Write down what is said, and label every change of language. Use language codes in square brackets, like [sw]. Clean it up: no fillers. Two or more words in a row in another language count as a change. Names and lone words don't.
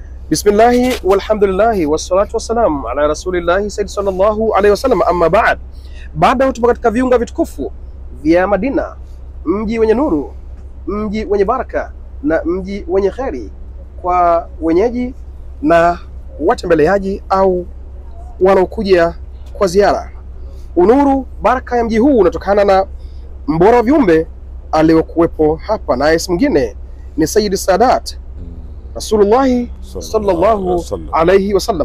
[ar] بسم الله والحمد لله والصلاة والسلام على رسول الله سيد صلى الله عليه وسلم، أما بعد. [sw] Baada tupo katika viunga vitukufu vya Madina, mji wenye nuru, mji wenye baraka na mji wenye kheri kwa wenyeji na watembeleaji au wanaokuja kwa ziara. Unuru, baraka ya mji huu unatokana na mbora wa viumbe aliyokuwepo hapa, na si mwingine ni [ar] سيد سادات رسول الله صلى الله عليه وسلم.